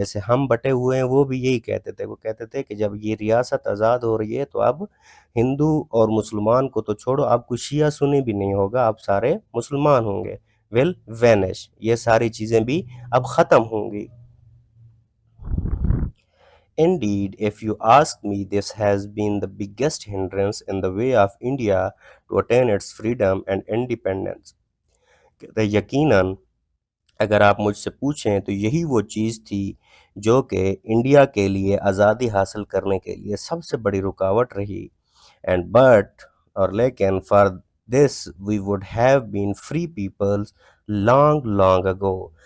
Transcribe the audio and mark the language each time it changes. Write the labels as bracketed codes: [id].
[ur] جیسے ہم بٹے ہوئے ہیں وہ بھی یہی کہتے تھے، وہ کہتے تھے کہ جب یہ ریاست آزاد ہو رہی ہے تو اب ہندو اور مسلمان کو تو چھوڑو، اب کوئی شیعہ سنی بھی نہیں ہوگا، اب سارے مسلمان ہوں گے. ول وینش، یہ ساری چیزیں بھی اب ختم ہوں گی. [en] Indeed, if you ask me, this has been the biggest hindrance in the way of India to attain its freedom and independence. [ur] یقیناً اگر آپ مجھ سے پوچھیں تو یہی وہ چیز تھی جو کہ انڈیا کے لیے آزادی حاصل کرنے کے لیے سب سے بڑی رکاوٹ رہی. [en] and but, [ur] اور لیکن [en] For this we would have been free peoples long long ago.